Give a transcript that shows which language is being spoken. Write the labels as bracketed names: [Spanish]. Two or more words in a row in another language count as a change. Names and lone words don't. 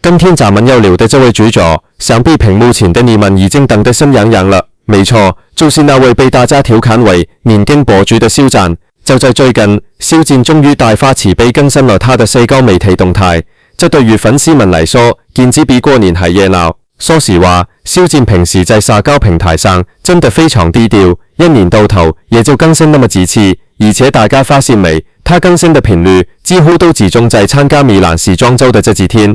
[Chinese] 今天咱们要聊的这位主角，想必屏幕前的你们已经等得心痒痒了。没错，就是那位被大家調侃為年經博主的肖戰。就在最近，肖戰終於大發慈悲更新了他的社交媒體動態，這對於粉絲們來說，簡直比過年還熱鬧。說實話，肖戰平時在社交平台上真的非常低調，一年到頭也就更新那麼幾次，而且大家發現沒，他更新的頻率幾乎都集中在參加米蘭時裝週的這幾天。